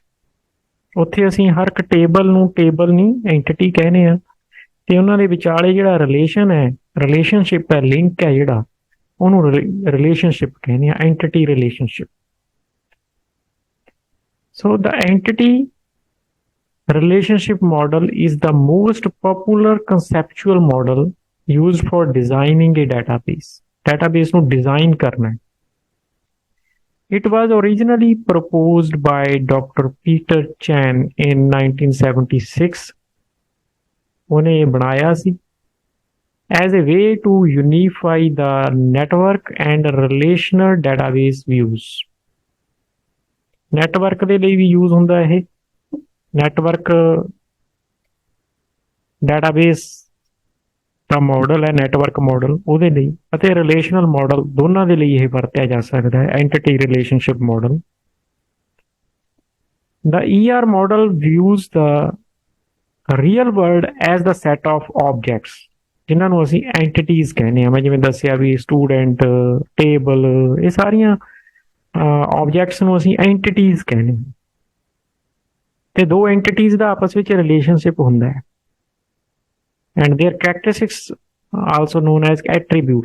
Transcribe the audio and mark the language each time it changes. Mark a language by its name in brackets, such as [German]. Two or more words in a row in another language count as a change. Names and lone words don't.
[Punjabi] ਉੱਥੇ ਅਸੀਂ ਹਰ ਇੱਕ ਟੇਬਲ ਨੂੰ ਟੇਬਲ ਨਹੀਂ ਐਂਟੀਟੀ ਕਹਿੰਦੇ ਆ, ਤੇ ਉਹਨਾਂ ਦੇ ਵਿਚਾਲੇ ਜਿਹੜਾ ਰਿਲੇਸ਼ਨ ਹੈ, ਰਿਲੇਸ਼ਨਸ਼ਿਪ ਹੈ, ਲਿੰਕ ਹੈ ਜਿਹੜਾ, ਉਹਨੂੰ ਰਿਲੇਸ਼ਨਸ਼ਿਪ ਕਹਿੰਦੇ ਆ, [English] entity relationship. so the entity relationship model is the most popular conceptual model used for designing a database. [Punjabi] Database ਨੂੰ design ਕਰਨਾ ਹੈ। [English] It was originally proposed by Dr. Peter Chan in 1976. [Punjabi] ਉਹਨੇ ਬਣਾਇਆ ਸੀ [English] as a way to unify the network and relational database views. [Punjabi] ਨੈਟਵਰਕ ਦੇ ਲਈ ਵੀ ਯੂਜ਼ ਹੁੰਦਾ ਇਹ, [English] network database [Punjabi] ਦਾ ਮਾਡਲ ਹੈ, [English] network model [Punjabi] ਉਹਦੇ ਲਈ, ਅਤੇ [English] relational model [Punjabi] ਦੋਨਾਂ ਦੇ ਲਈ ਇਹ ਵਰਤਿਆ ਜਾ ਸਕਦਾ ਹੈ, [English] entity relationship model. The ER model views the real world as the set of objects, [Punjabi] ਜਿਨ੍ਹਾਂ ਨੂੰ ਅਸੀਂ ਐਂਟੀਟੀਜ਼ ਕਹਿੰਦੇ ਹਾਂ। ਮੈਂ ਜਿਵੇਂ ਦੱਸਿਆ ਵੀ ਸਟੂਡੈਂਟ, ਟੇਬਲ, ਇਹ ਸਾਰੀਆਂ ਆਬਜੈਕਟਸ ਨੂੰ ਅਸੀਂ ਐਂਟੀਟੀਜ਼ ਕਹਿੰਦੇ ਹਾਂ। ਤੇ ਦੋ ਐਂਟੀਟੀਜ਼ ਦਾ ਆਪਸ ਵਿੱਚ ਰਿਲੇਸ਼ਨਸ਼ਿਪ ਹੁੰਦਾ ਹੈ। [English] and their characteristics also known as attributes.